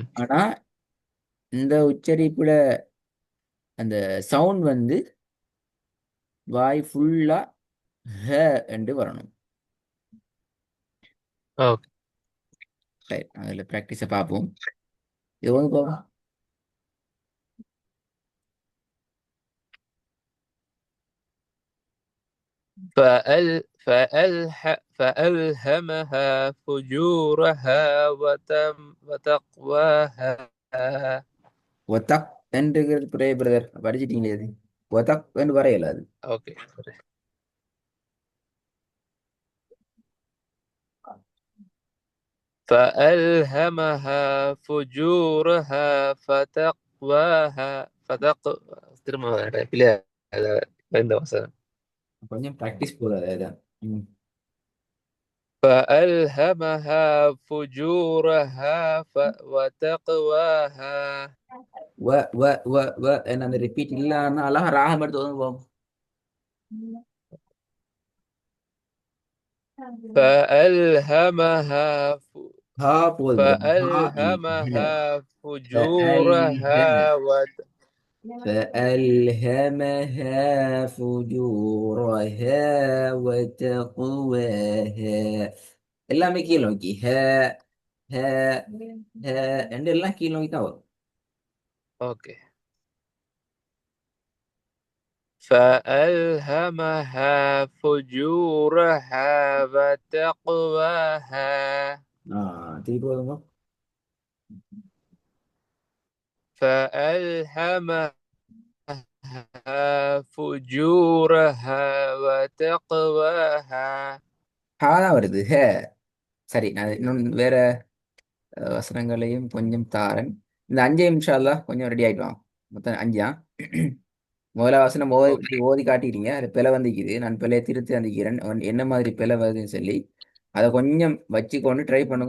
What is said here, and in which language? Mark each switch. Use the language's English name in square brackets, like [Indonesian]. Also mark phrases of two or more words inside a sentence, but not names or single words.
[Tamil] ஆனா இந்த உச்சரிப்புல அந்த சவுண்ட் வந்து வாய் ஃபுல்லா ஹ என்று வரணும். ஓகே. சரி, அதில் ப்ராக்டிஸை பார்ப்போம். இது வந்து பார்ப்போம். [Arabic] فألهمها فجورها وتقواها. [Tamil] ஒத்தக் என்று பிரதர் படிச்சிட்டீங்களே அது. ஒத்தக் என்று வரையல அது. اوكي. [Arabic] فألهمها فجورها [Tamil] திரும்ப இல்லையா இந்த வசனம். கொஞ்சம் ப்ராக்டிஸ் போதாது அதுதான். ம். [Arabic] فألهمها فجورها وتقواها. [Tamil] வ வ வ வ என்ன அந்த ரிப்பீட் இல்லாம அழகா ராகம் எடுத்து வந்து போகும். [Arabic] فألهمها [Tamil] ஹா போகுது brother. ஹா இல்ல. [Arabic] فألهمها فألهم فجورها فألهمها فجورها وتقواها. [Tamil] எல்லாமே கீழ் நோக்கி ஹ ஹ ஹ ரெண்டு எல்லாம் கீழ் நோக்கி தான் வரும். [Arabic] اوكي. فألهمها فجورها وتقواها. [Tamil] திருப்பி வருங்க. [Arabic] فألهمها فجورها وتقواها. [Tamil] ஹா தான் வருது ஹே. சரி, நான் இன்னும் வேற வசனங்களையும் கொஞ்சம் தாரேன். இந்த அஞ்சே [Arabic] إن شاء الله [Tamil] கொஞ்சம் ரெடி ஆயிட்டு வாங்க. மொத்தம் அஞ்சா. முதல்ல வசனம் ஓதி [Arabic] اوكي. [Tamil] ஓதி காட்டிக்கிறீங்க. அது பிழை வந்திக்குது. நான் பிழையை திருத்தி வந்திக்கிறேன். என்ன மாதிரி பிழை வருதுன்னு சொல்லி அதை கொஞ்சம் வச்சுக்கொண்டு ட்ரை பண்ணுங்க.